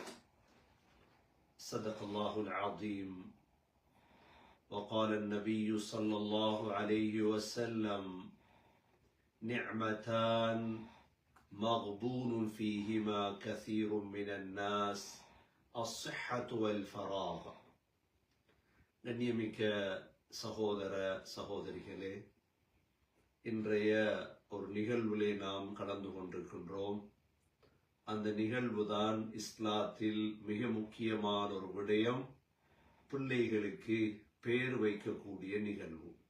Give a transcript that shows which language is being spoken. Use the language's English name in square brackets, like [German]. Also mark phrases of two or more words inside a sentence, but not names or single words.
[Arabic] صدق الله العظيم. وقال النبي صلى الله عليه وسلم: نعمتان مغبون فيهما كثير من الناس الصحة والفراغ. [Tamil] கண்ணியமிக்க சகோதர சகோதரிகளே, இன்றைய ஒரு நிகழ்விலே நாம் கடந்து கொண்டிருக்கின்றோம். அந்த நிகழ்வுதான் இஸ்லாத்தில் மிக முக்கியமான ஒரு விடயம், பிள்ளைகளுக்கு பேர் வைக்கக்கூடிய நிகழ்வு.